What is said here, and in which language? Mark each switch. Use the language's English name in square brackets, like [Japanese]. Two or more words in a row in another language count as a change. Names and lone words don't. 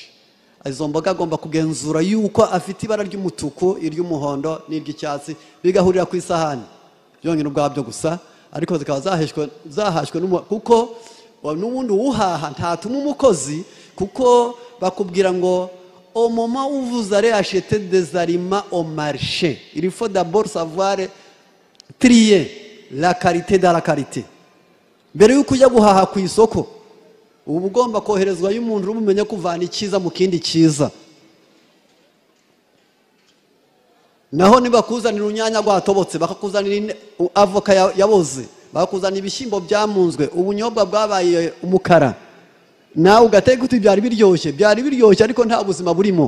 [Kinyarwanda] Izo mboga agomba kugenzura yuko afite ibara ry'umutuku, iry'umuhondo n'iry'icyatsi bigahurira ku isahani byonyine ubwabyo gusa, ariko zikaba zahashwe kuko n'ubundi uhaha ntatuma umukozi, kuko bakubwira ngo [French] au moment où vous allez acheter des aliments au marché, il faut d'abord savoir trier la qualité dans la qualité. [Kinyarwanda] Mbere yuko ujya guhaha ku isoko ubu ugomba koherezwa y'umuntu urumenya kuvana icyiza mu kindi cyiza. Naho nibakuzanira urunyanya rwatobotse, bakakuzanira avoka yaboze, bakakuzanira ibishyimbo byamunzwe, ubunyobwa bwabaye umukara, nawe ugateka uti byari biryoshye ariko nta buzima burimo.